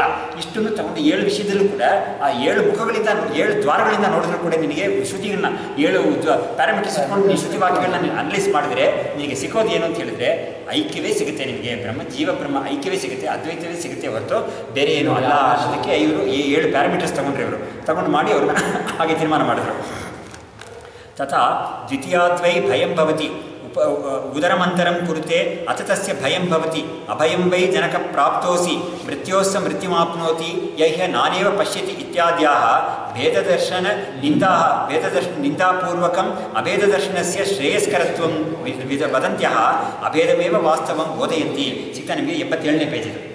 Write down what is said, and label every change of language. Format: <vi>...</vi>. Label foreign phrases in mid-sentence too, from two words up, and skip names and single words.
<kn>ಇಷ್ಟನ್ನು ತಗೊಂಡು 7 ವಿಷಯದಲ್ಲೂ ಕೂಡ ಆ 7 ಮುಖಗಳಿಂದ 7 ದ್ವಾರಗಳಿಂದ ನೋಡಿದ್ರು ಕೂಡ ನಿನಗೆ ಶ್ರುತಿಗಳನ್ನ 7 ಪ್ಯಾರಾಮೀಟರ್ಸ್ ಇಟ್ಕೊಂಡು ನೀನು ಶ್ರುತಿ ವಾಕ್ಯಗಳನ್ನ ನೀನು ಅನಲೈಸ್ ಮಾಡಿದ್ರೆ ನಿನಗೆ ಸಿಗೋದು ಏನು ಅಂತ ಹೇಳಿದ್ರೆ, ಐಕ್ಯವೇ ಸಿಗುತ್ತೆ ನಿನಗೆ. ಜೀವ ಬ್ರಹ್ಮ ಐಕ್ಯವೇ ಸಿಗುತ್ತೆ, ಅದ್ವೈತವೇ ಸಿಗುತ್ತೆ ಹೊರತು ಬೇರೆ ಏನು ಅಲ್ಲ ಅನ್ನೋದಕ್ಕೆ ಇವರು ಈ 7 ಪ್ಯಾರಾಮೀಟರ್ಸ್ ತಗೊಂಡ್ರು. ಇವರು ತಗೊಂಡು ಮಾಡಿ ಅವ್ರನ್ನ ಹಾಗೆ ತೀರ್ಮಾನ ಮಾಡಿದ್ರು.</kn> <sa>ತಥಾ ದ್ವಿತೀಯಾದ್ವೈ ಭಯಂ ಭವತಿ ಉದರಮಂತರಂ ಕುರುತೆ ಅಥ ತಸ್ಯ ಭಯಂ ಭವತಿ ಅಭಯಂ ವೈ ಜನಕ ಪ್ರಾಪ್ತೋಸಿ ಮೃತ್ಯೋಸ್ಸ ಮೃತ್ಯುಮಾಪ್ನೋತಿ ಯಹ್ಯ ನಾನೇವ ಪಶ್ಯತಿ ಇತ್ಯಾದ್ಯಾಹ ಭೇದದರ್ಶನ ನಿಂದಾಪೂರ್ವಕಂ ಅಭೇದದರ್ಶನಸ್ಯ ಶ್ರೇಯಸ್ಕರತ್ವಂ ವದಂತ್ಯಃ ಅಭೇದಮೇವ ವಾಸ್ತವಂ ಬೋಧಯಂತಿ.</sa> <kn>ಸಿಗ್ತಾ ನಿಮಗೆ 87ನೇ ಪೇಜ್.</kn>